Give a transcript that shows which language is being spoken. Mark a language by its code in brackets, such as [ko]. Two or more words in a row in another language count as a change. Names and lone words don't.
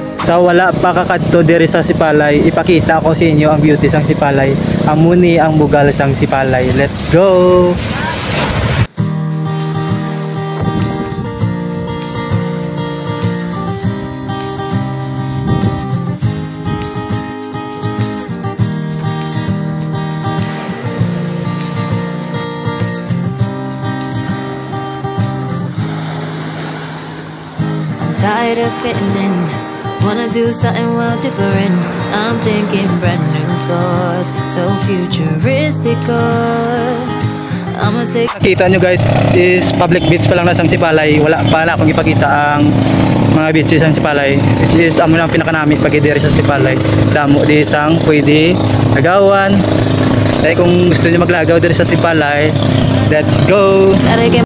[hil] So wala pa kakadto diri sa Sipalay, ipakita ko sa inyo ang beauty sang Sipalay. Amuni ang bugal sang Sipalay. [en] Let's go. Tired of fitting in, wanna do something well different. I'm thinking brand new thoughts, so futuristic. I'ma say. [hil] Kita nyo guys, [en] is public beach [hil] pa lang na sang Sipalay. Wala pa na akong ipakita ang mga beaches sang Sipalay, [en] which is [hil] amo lang pinakanamit pag diri sa Sipalay. Damo di sang pwede agawan. Kaya kung gusto niyo maglagaw diri sa Sipalay, [en] let's go.